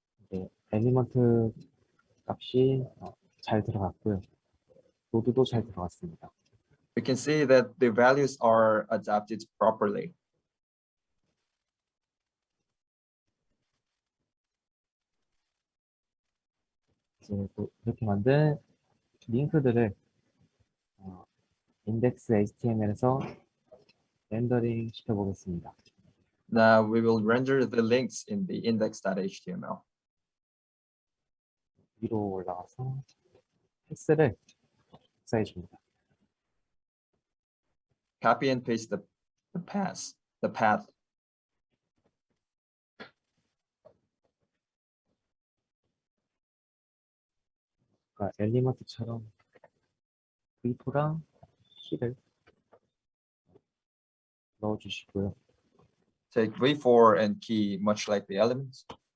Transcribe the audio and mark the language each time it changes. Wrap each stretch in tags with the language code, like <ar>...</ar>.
<ko>네, 엘리먼트 값이 잘 들어갔고요. 노드도 잘 들어갔습니다.</ko> <en>We can see that the values are adapted properly.</en> <ko>이제 또 이렇게 만든 링크들을 인덱스 HTML에서 렌더링 시켜보겠습니다.</ko> <en>Now we will render the links in the index.html.</en> <ko>위로 올라가서 텍스트를 복사해 줍니다.</ko> <en>Copy and paste the path.</en> <ko>그러니까 엘리먼트처럼 V4랑 C를 넣어주시고요.</ko> <en>Take v4 and key much like the elements.</en>